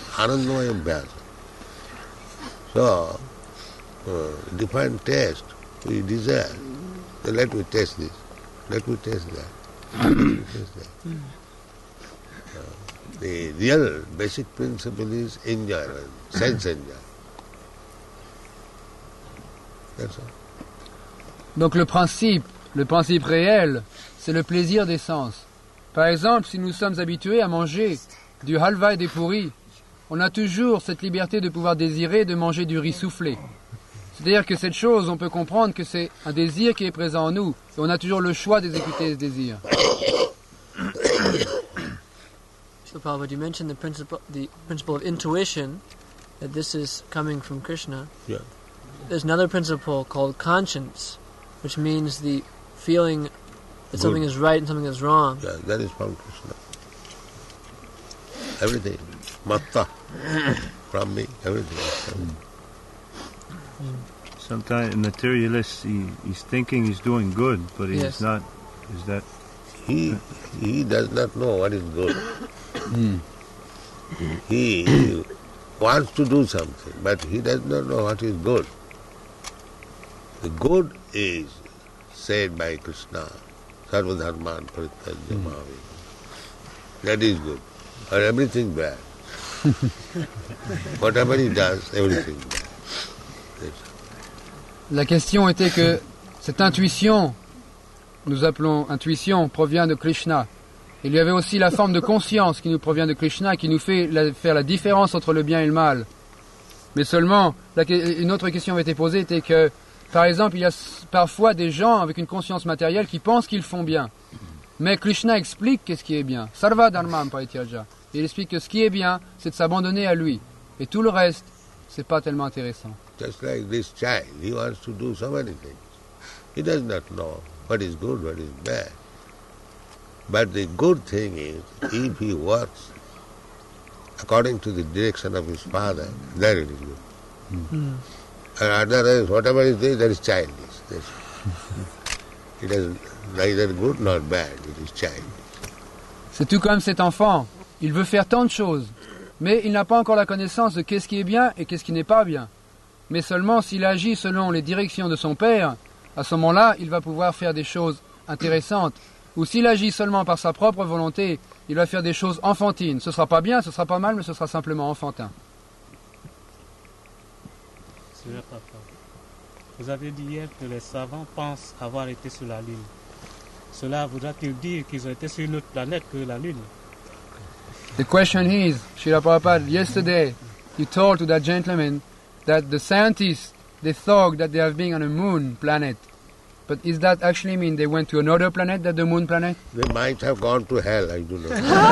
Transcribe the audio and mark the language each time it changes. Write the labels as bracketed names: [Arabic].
[English] Anandamaya abhyasa. So, different taste we desire. So let me taste this. Let me taste that. Let me taste that. The real basic principle is enjoyment, sense enjoyment. That's all. [French] Donc le principe réel, c'est le plaisir des sens. Par exemple, si nous sommes habitués à manger du halva et des pourris, on a toujours cette liberté de pouvoir désirer de manger du riz soufflé. C'est-à-dire que cette chose, on peut comprendre que c'est un désir qui est présent en nous, et on a toujours le choix d'exécuter ce désir. [English] So, Prabhupada, you mentioned the principle of intuition, that this is coming from Krishna. Yeah. There's another principle called conscience, which means the feeling that Good. something is right and something is wrong. Yeah, that is from Krishna. Everything. Matta. From me, everything is from me. Sometimes a materialist, he's thinking he's doing good, but he's Yes. not. Is that He does not know what is good. He wants to do something, but he does not know what is good. The good is said by Krishna, [Sanskrit] Sarvadharman Parityaja Mahavi. [English] That is good. Or everything bad. Whatever he does, everything bad. That's [French] La question était que cette intuition, nous appelons intuition, provient de Krishna. Il y avait aussi la forme de conscience qui nous provient de Krishna, qui nous fait faire la différence entre le bien et le mal. Mais seulement, une autre question avait été posée, était que, par exemple, il y a parfois des gens avec une conscience matérielle qui pensent qu'ils font bien. Mais Krishna explique qu'est-ce qui est bien. [Sanskrit] Sarva dharmam parityaja. [French] Il explique que ce qui est bien, c'est de s'abandonner à lui. Et tout le reste, c'est pas tellement intéressant. [English] just like this child. He wants to do so many things. He does not know what is good, what is bad. But the good thing is, if he works according to the direction of his father, then it is good. And otherwise, whatever is there, that is childish. It is neither good nor bad, it is childish. [French] C'est tout comme cet enfant. Il veut faire tant de choses, mais il n'a pas encore la connaissance de qu'est-ce qui est bien et qu'est-ce qui n'est pas bien. Mais seulement s'il agit selon les directions de son père, à ce moment-là, il va pouvoir faire des choses intéressantes. Ou s'il agit seulement par sa propre volonté, il va faire des choses enfantines. Ce ne sera pas bien, ce ne sera pas mal, mais ce sera simplement enfantin. Seigneur Papa, vous avez dit hier que les savants pensent avoir été sur la Lune. Cela voudra-t-il dire qu'ils ont été sur une autre planète que la Lune? [English] The question is, Srila Prabhupada, yesterday you told to that gentleman that the scientists, they thought that they have been on a moon planet. But does that actually mean they went to another planet than the moon planet? They might have gone to hell, I do not know.